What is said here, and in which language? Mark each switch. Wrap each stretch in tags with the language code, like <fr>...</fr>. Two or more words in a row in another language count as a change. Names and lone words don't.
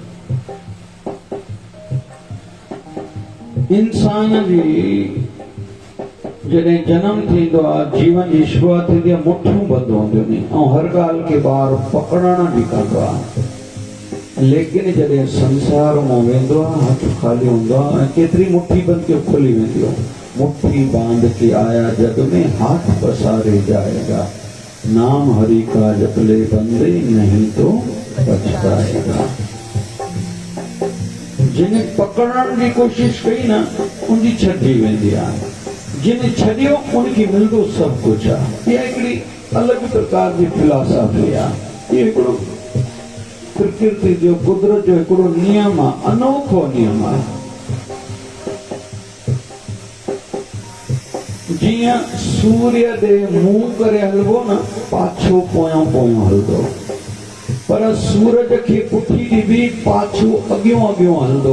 <sd>इंसान जी जॾहिं जनम थींदो आहे, जीवन जी शुरूआत थींदी आहे, मुठियूं बंदि हूंदियूं आहिनि ऐं हर ॻाल्हि खे ॿार पकड़ण जी कंदो आहे। लेकिन जॾहिं संसार मां वेंदो आहे, हथ ख़ाली हूंदो आहे ऐं केतिरी मुट्ठी बंदि के खुली वेंदी आहे।</sd> <hi>मुट्ठी बांध के आया जग में, हाथ पसारे जाएगा, नाम हरि का जप ले बंदे, नहीं तो पछताएगा।</hi> <sd>जिन पकड़ण जी कोशिश कई न, उनजी छॾी वेंदी आहे। जिन छॾियो उनखे मिलंदो सभु कुझु आहे। इहा हिकिड़ी अलॻि प्रकार जी फिलॉसफी आहे। इहो हिकिड़ो प्रकृति जो, कुदरत जो हिकिड़ो नियम आहे, अनोखो नियम आहे। जीअं सूर्य ॾे मुंहुं करे हलबो न, पाछो पोयां पोयां हलंदो, पर सूरज खे पुठी ॾिबी पाछो अॻियों अॻियों हलंदो।</sd>